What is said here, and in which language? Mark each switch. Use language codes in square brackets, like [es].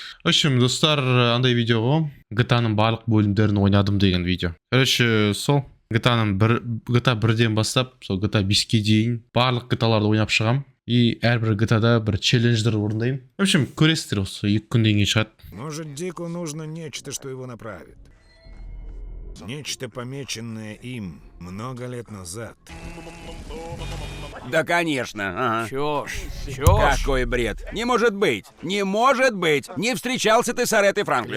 [ru] В общем, [kk] достар, андай видео ғой. GTA-ның барлық бөлімдерін ойнадым деген видео. Короче, сол GTA 1-ден бастап, сол GTA 5-ке дейін барлық GTA-ларды ойнап шығам. И әрбір GTA-да бір челлендждер орындаймын. [ru] В общем, [kk] көресіздер осы 2 күннен кейін шығады. [ru] Может, Дику нужно нечто, что его направит. Нечто, помеченное им много лет назад. Да, конечно. Ага. Чушь, чушь. Какой бред. Не может быть. Не может быть. Не встречался ты с Аретой Франклин.